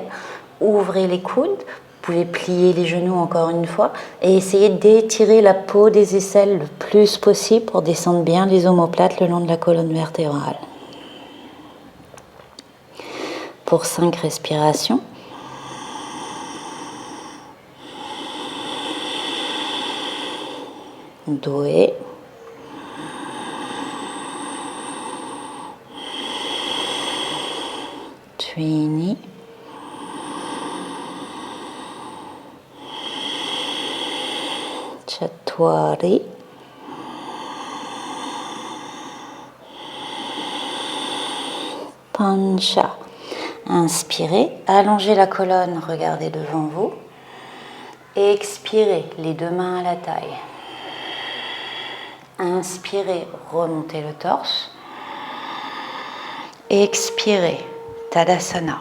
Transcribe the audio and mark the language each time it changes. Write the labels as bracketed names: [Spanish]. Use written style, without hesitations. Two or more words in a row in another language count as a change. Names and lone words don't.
[French] Ouvrez les coudes. Vous pouvez plier les genoux encore une fois et essayer d'étirer la peau des aisselles le plus possible pour descendre bien les omoplates le long de la colonne vertébrale. Pour 5 respirations. Dve. Trini. Chatwari. Pancha. Inspirez, allongez la colonne, regardez devant vous. Expirez, les deux mains à la taille. Inspirez, remontez le torse. Expirez, Tadasana.